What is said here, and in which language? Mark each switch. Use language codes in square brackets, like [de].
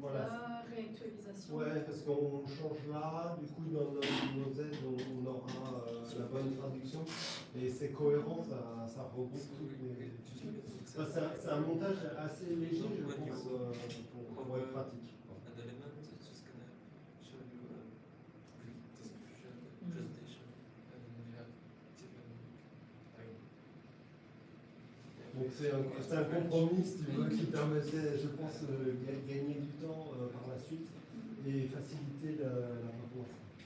[fr] voilà. la réactualisation. Ouais, parce qu'on change là, du coup dans nos aides on aura la bonne traduction et c'est cohérent, ça regroupe toutes les. Enfin, c'est un montage assez léger, je pense, pour être pratique. [en] An element, it's just gonna show you a brief description, presentation, and then you have different, [fr] Donc c'est un compromis, si tu veux, qui permettait, je pense, gagner du temps par la suite et faciliter la compréhension.